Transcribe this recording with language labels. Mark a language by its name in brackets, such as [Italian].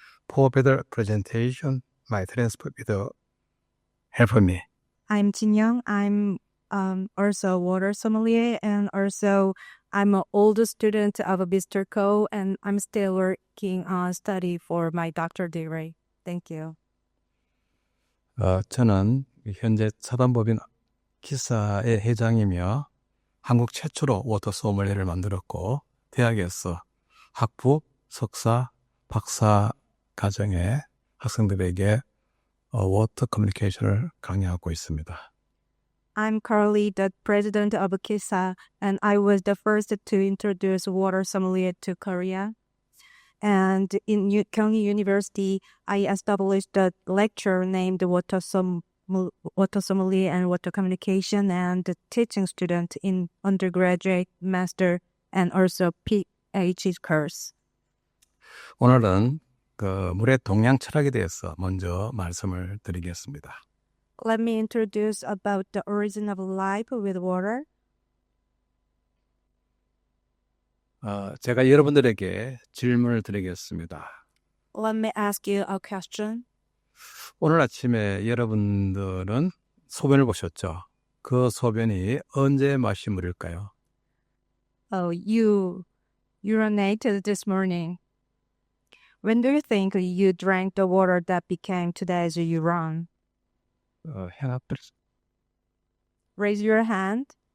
[English] For better presentation, my transport will help me. I'm Jin Young. I'm also a water sommelier, and also I'm an older student of Mr. Ko, and I'm still working on study for my doctor degree. Thank you. [Korean] 저는 현재 사단법인 키사의 회장이며 한국 최초로 워터 소믈리에를 만들었고 대학에서 학부, 석사, 박사 과정의 학생들에게 워터 커뮤니케이션을 강의하고 있습니다. [English] I'm currently the president of KISA, and I was the first to introduce water sommelier to Korea. And in Koonggi University, I established a lecture named Water Sommelier and Water Communication, and teaching students in undergraduate, master, and also PhD course. [Korean] 오늘은 물의 동양 철학에 대해서 먼저 말씀을 드리겠습니다. [English] Let me introduce about the origin of life with water. [Korean] 제가 여러분들에게 질문을 드리겠습니다. [English] Let me ask you a question. [Korean] 오늘 아침에 여러분들은 소변을 보셨죠? 그 소변이 언제 마신 물일까요? [English] Oh, you urinated this morning. When do you think you drank the water that became today's urine? hand up. Raise your hand.